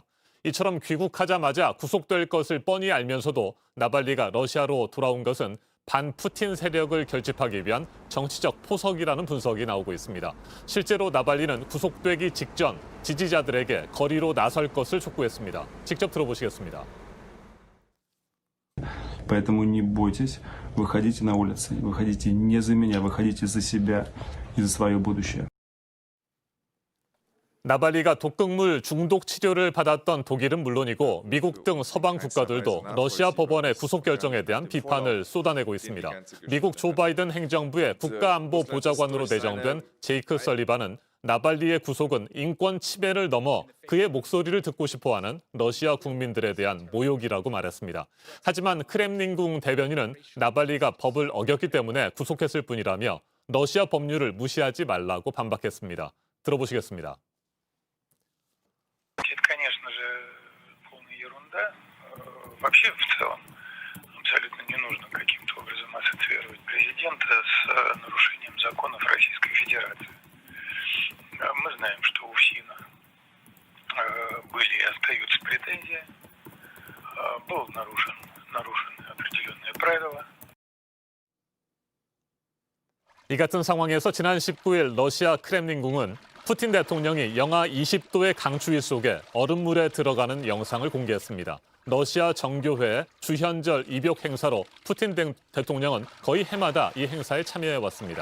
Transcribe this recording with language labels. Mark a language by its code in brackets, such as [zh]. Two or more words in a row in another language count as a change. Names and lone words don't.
[ko] 이처럼 귀국하자마자 구속될 것을 뻔히 알면서도 나발리가 러시아로 돌아온 것은 반푸틴 세력을 결집하기 위한 정치적 포석이라는 분석이 나오고 있습니다. 실제로 나발리는 구속되기 직전 지지자들에게 거리로 나설 것을 촉구했습니다. 직접 들어보시겠습니다. [ru] Поэтому не бойтесь, выходите на улицы, выходите не за меня, выходите за себя и за свое будущее. [ko] 나발리가 독극물 중독 치료를 받았던 독일은 물론이고 미국 등 서방 국가들도 러시아 법원의 구속 결정에 대한 비판을 쏟아내고 있습니다. 미국 조 바이든 행정부의 국가안보보좌관으로 내정된 제이크 설리반은 나발리의 구속은 인권 침해를 넘어 그의 목소리를 듣고 싶어하는 러시아 국민들에 대한 모욕이라고 말했습니다. 하지만 크렘린궁 대변인은 나발리가 법을 어겼기 때문에 구속했을 뿐이라며 러시아 법률을 무시하지 말라고 반박했습니다. 들어보시겠습니다. [ru] Это, конечно же, полная ерунда. Вообще, в целом, абсолютно не нужно каким-то образом ассоциировать президента с нарушением законов Российской Федерации. Мы знаем, что у ФСИНа были и остаются претензии. Было нарушены определенные правила. [ko] 이 같은 상황에서 지난 19일 러시아 크렘린궁은 푸틴 대통령이 영하 20도의 강추위 속에 얼음물에 들어가는 영상을 공개했습니다. 러시아 정교회 주현절 입욕 행사로 푸틴 대통령은 거의 해마다 이 행사에 참여해왔습니다.